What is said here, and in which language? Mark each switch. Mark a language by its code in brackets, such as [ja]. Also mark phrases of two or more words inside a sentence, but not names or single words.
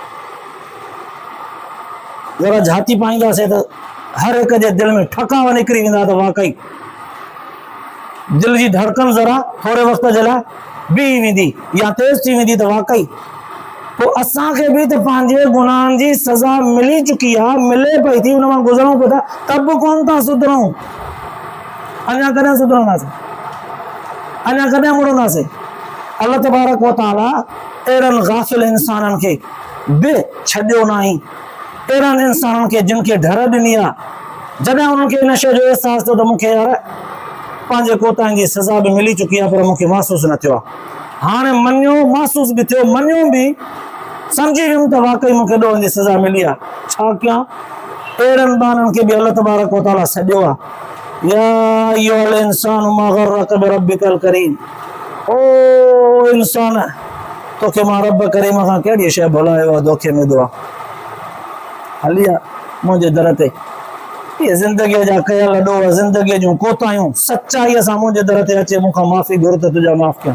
[sd] ज़रा जाती पाईंदासीं त हर हिक जे दिलि में ठकाव निकिरी वेंदा त वाकई दिलि जी धड़कन ज़रा थोरे वक़्त जे लाइ बीही वेंदी या तेज़ थी वेंदी त वाकई पोइ असांखे बि त पंहिंजे गुनाहनि जी सज़ा मिली चुकी आहे, मिले पई थी, हुन मां गुज़रूं पिया था, त बि कोन था सुधरूं। अञा कॾहिं सुधरंदासीं? अञा कॾहिं मुड़ंदासीं? [ar] الله تبارك وتعالى [sd] अहिड़नि गाफ़िल इंसाननि खे बि छॾियो न आहे, अहिड़नि इंसाननि खे जिन खे डर ॾिनी आहे। जॾहिं उन्हनि खे इन शइ जो अहसासु थियो त मूंखे यार पंहिंजे कोताहिनि जी सज़ा बि मिली चुकी आहे पर मूंखे महसूसु न थियो आहे, हाणे मञियो, महसूसु बि थियो, मञियो बि, सम्झी वियुमि त वाकई मूंखे ॾोहनि जी सज़ा मिली आहे। छा कयां? अहिड़नि बाननि खे बि [ar] الله تبارك وتعالى [sd] सॾियो आहे। [ar] يا أيها الإنسان ما غرك بربك الكريم, [sd] ओ इंसान तोखे मां रब करीम खां कहिड़ी शइ भुलायो आहे, धोखे में दुआ हली आहे मुंहिंजे दर ते। इहे ज़िंदगीअ जा कयल ॾोह, ज़िंदगीअ जूं कोताहियूं सचाईअ सां मुंहिंजे दर ते अचे, मूंखां माफ़ी घुर त तुंहिंजा माफ़ कयां।